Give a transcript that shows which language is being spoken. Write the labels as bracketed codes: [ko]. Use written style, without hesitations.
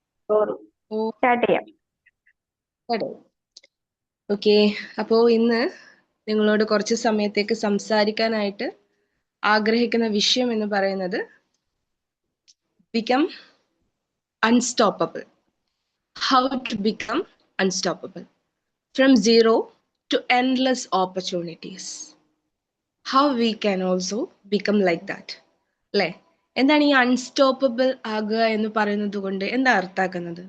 [ml] Start ചെയ്യാം. Okay, അപ്പോ ഇന്ന് നിങ്ങളോട് കുറച്ച് സമയത്തേക്ക് സംസാരിക്കാനായിട്ട് ആഗ്രഹിക്കുന്ന വിഷയം എന്ന് പറയുന്നത് [en] become unstoppable. How to become unstoppable from zero to endless opportunities. How we can also become like that. [ml] അല്ലേ? എന്താണ് ഈ അൺസ്റ്റോപ്പബിൾ ആകുക എന്ന് പറയുന്നത് കൊണ്ട് എന്താ അർത്ഥാക്കുന്നത്?